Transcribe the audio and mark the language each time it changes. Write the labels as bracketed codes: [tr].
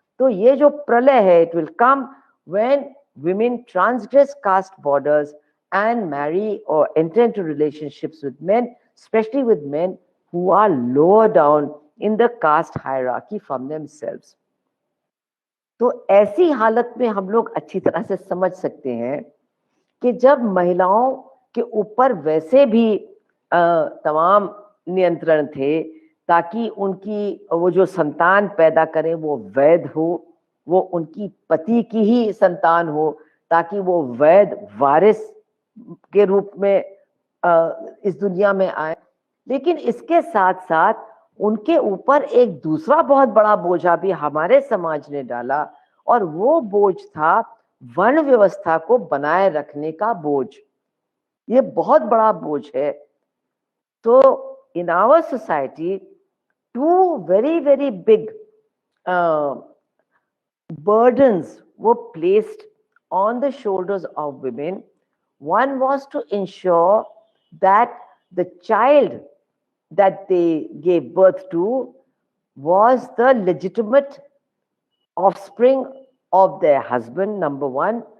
[en] So [hi] ye jo pralay hai, [en] it will come when women transgress caste borders and marry or enter into relationships with men, especially with men who are lower down in the caste hierarchy from themselves. [hi] तो ऐसी हालत में हम लोग अच्छी तरह से समझ सकते हैं कि जब महिलाओं के ऊपर वैसे भी तमाम नियंत्रण थे ताकि उनकी वो जो संतान पैदा करें वो वैध हो, वो उनकी पति की ही संतान हो, ताकि वो वैध वारिस के रूप में इस दुनिया में आए, लेकिन इसके साथ साथ उनके ऊपर एक दूसरा बहुत बड़ा बोझा भी हमारे समाज ने डाला, और वो बोझ था वर्ण व्यवस्था को बनाए रखने का बोझ। ये बहुत बड़ा बोझ है। तो [en] in our society, two very, very big burdens were placed on the shoulders of women. One was to ensure that the child that they gave birth to was the legitimate offspring of their husband, number one.